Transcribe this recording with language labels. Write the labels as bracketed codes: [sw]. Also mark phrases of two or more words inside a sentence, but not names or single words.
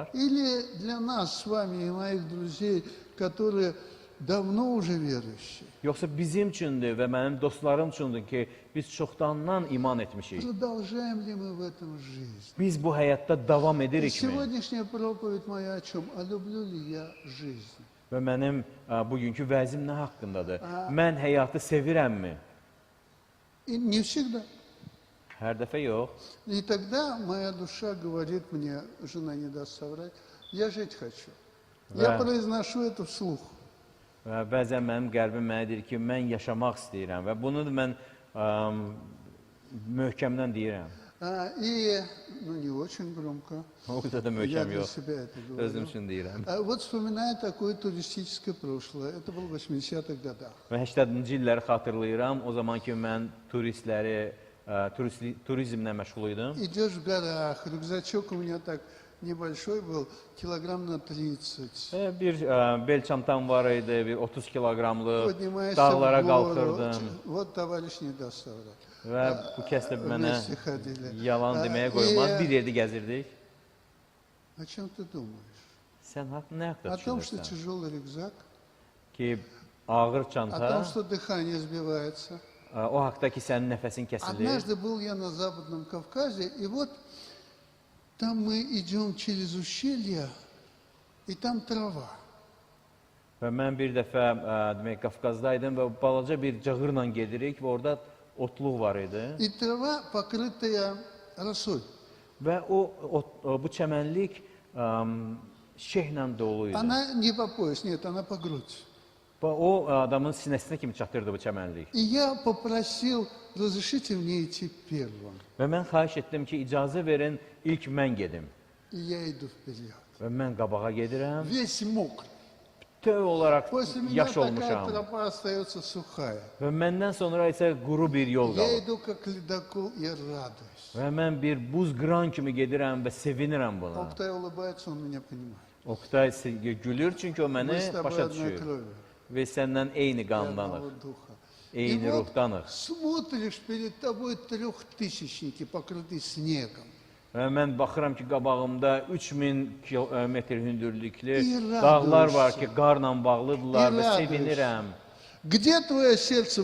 [ru] Или для нас с вами и моих друзей, которые давно уже верующие? [az] Yoxsa bizim üçündür və mənim dostlarım üçündür ki, biz çoxdandan iman etmişik. [ru] Продолжаем ли мы в этом жизнь? [az] Biz bu həyatda davam [ru] И [az] edirikmi? [ru] сегодняшняя проповедь моя о чем? А люблю ли я жизнь? [az] Və mənim bugünkü vəzim nə haqqındadır? Mən həyatı sevirəmmi? [ru] И не всегда. [az] Hər dəfə yox. [ru] И тогда моя душа говорит мне, жена не даст соврать, я жить хочу. Я произношу это вслух. [az] Və bəzən mənim qəlbim mənə deyir ki, mən yaşamaq istəyirəm və bunu da mən möhkəmdən deyirəm. [ru] И, ну, не очень громко. [az] O qədər də [ru] Я [az] möhkəm [ru] для [az] yox. [ru] себя это [az] Özüm [ru] говорю. [az] üçün deyirəm. [ru] Вот вспоминаю такое туристическое прошлое. Это было в 80-х годах. [az] Və 80-ci illəri xatırlayıram. O zaman ki, mən turizmlə məşğul idim. [ru] Идешь в горах, рюкзачок у меня так небольшой был, килограмм на 30. [az] Bir bel çantam var idi, bir 30 kiloqramlıq. [ru] Поднимаешься [az] Dağlara [ru] в гору. [az] qalxırdım. [ru] Вот товарищ не даст соврать. [az] Və bu kəsdə mənə [ru] Вместе ходили. [az] yalan deməyə qoymaz. Bir yerdə gəzirdik. [ru] О чем ты думаешь? [az] Sən nə haqda [ru] О том, что [az] düşünürsən? [ru] тяжелый рюкзак, [az] Ki, ağır [ru] о [az] çanta, [ru] том, что дыхание сбивается. [az] o haqda ki, sənin nəfəsin kəsilir. [ru] Однажды был я на Западном Кавказе, и вот там мы идем через ущелье, и там трава. [az] Və mən bir dəfə demək Qafqazdaydım və balaca bir cığırla gedirik və orada otluq var idi. [ru] И трава, покрытая росой. [az] Və bu çəmənlik şehlə dolu idi. [ru] Она не по пояс, нет, она по грудь. [az] Və o adamın sinəsinə kimi çatırdı bu çəmənlik. [ru] И я попросил, разрешите мне идти первым. [az] Və mən xahiş etdim ki, icazə verin, ilk mən gedim. [ru] И я иду вперед. [az] Və mən qabağa gedirəm. [ru] Весь мокрый. [az] Bütöv olaraq [ru] После меня [az] yaş [ru] такая [az] olmuşam. [ru] тропа остается сухая. [az] Və məndən sonra isə quru bir yol [ru] Я [az] qalır. [ru] иду как ледокол и радуюсь. [az] Və mən bir buz qıran kimi gedirəm və sevinirəm buna. [ru] Oktay улыбается, он меня понимает. [az] Oktay gülür çünki o [ru] Мы [az] məni [ru] с тобой [az] başa [ru] одной [az] düşür. [ru] крови, [az] Və səndən eyni [ru] одного [az] qandanıq, [ru] духа. [az] eyni [ru] И вот [az] ruhdanıq. [ru] смотришь, перед тобой трехтысячники, покрытые снегом. [az] Və mən baxıram ki, qabağımda 3000 metr hündürlüklü İradəsən. dağlar var ki, qarla bağlıdırlar və İradəsən. sevinirəm. [ru] Где твое сердце?